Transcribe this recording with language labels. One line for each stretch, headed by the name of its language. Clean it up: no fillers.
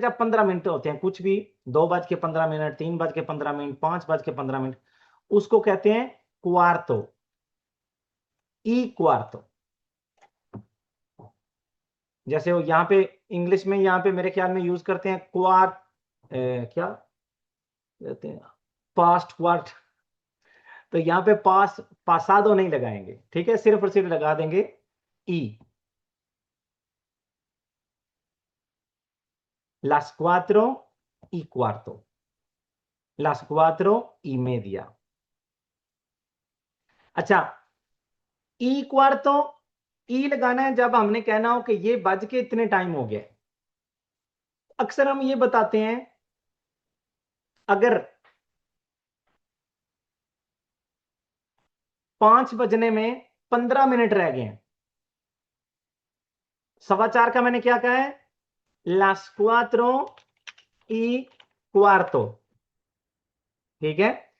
Hindi: जब 15 मिनट होते हैं कुछ भी, 2:15, 3:15, 5:15, उसको कहते हैं क्वार्तो, ई क्वार्तो। जैसे वो यहाँ पे इंग्लिश में यहाँ पे मेरे ख्याल में यूज करते हैं क्वार्ट, क्या कहते हैं, पास्ट क्वार्ट। तो यहाँ पे पासादो नहीं लगाएंगे, ठीक है, सिर्फ और सिर्फ लगा देंगे ई।
Spanish: las cuatro y cuarto, las cuatro y media।
Hindi: अच्छा, ई क्वार्तो, ई लगाना है जब हमने कहना हो कि ये बज के इतने टाइम हो गया। अक्सर हम ये बताते हैं अगर 5 बजने में 15 मिनट रह गए हैं, 4:15 का मैंने क्या कहा है,
Spanish: las cuatro y cuarto,
Hindi: ठीक है।